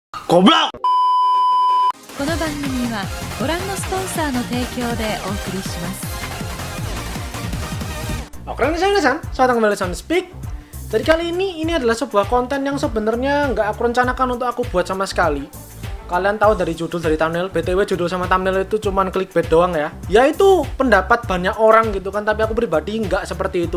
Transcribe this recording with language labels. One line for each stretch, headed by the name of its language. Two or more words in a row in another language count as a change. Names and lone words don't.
Indonesian: Goblok!
Japanese: この番組はご覧のスポンサーの提供でお送りします。
Indonesian: Oke, selamat kembali di Speak. Jadi kali ini adalah sebuah konten yang sebenarnya nggak aku rencanakan untuk aku buat sama sekali. Kalian tahu dari judul, dari thumbnail, BTW judul sama thumbnail itu cuman clickbait doang ya. Yaitu pendapat banyak orang gitu kan, tapi aku pribadi nggak seperti itu.